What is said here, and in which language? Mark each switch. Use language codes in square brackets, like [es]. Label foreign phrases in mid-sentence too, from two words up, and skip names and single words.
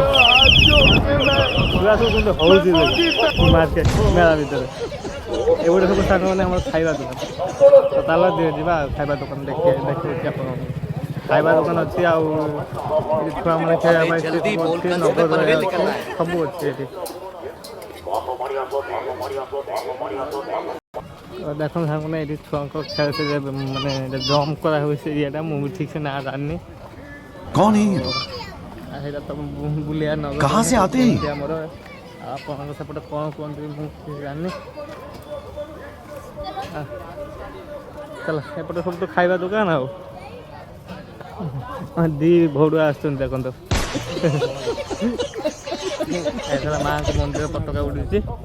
[or] ପୁରା ସବୁ କିନ୍ତୁ ହେଉଛି ମାର୍କେଟ ମେଳା ଭିତରେ ଏଗୁଡ଼ା ସବୁ ସାଙ୍ଗମାନେ ଆମର ଖାଇବା ଦୋକାନ ତ ତାହେଲେ ଯିବା ଖାଇବା ଦୋକାନ ଦେଖଉଛି ଆପଣ ଖାଇବା ଦୋକାନ ଅଛି ଆଉ ଛୁଆମାନେ ଖାଇବା ପାଇଁ ଅଛି ନଗଦ ଅଛି ସବୁ ଅଛି ଏଠି ଦେଖନ୍ତୁ ସାଙ୍ଗମାନେ ଏଠି ଛୁଆଙ୍କ ଖେଳ ମାନେ ଜମ୍ପ କରା ହୁଏ ସେ ଏରିଆଟା ମୁଁ ବି ଠିକ୍ ସେ ନାଁ ଜାଣିନି [hi] कौन है ये लोग [or] ସେଇଟା ତ ବୁଲିବା ନଗଦ [hi] कहाँ से आते हैं [or] ଆମର ଆପଣଙ୍କ ସେପଟେ କ'ଣ କୁହନ୍ତି ମୁଁ କିଛି ଜାଣିନି ଚାଲ ଏପଟେ ସବୁ ତ ଖାଇବା ଦୋକାନ ଆଉ ଦି ଭଉଡୁଆ ଆସୁଛନ୍ତି ଦେଖନ୍ତୁ ଏଥର ମାଆଙ୍କ ମନ୍ଦିର ପତାକା ଉଡୁଛି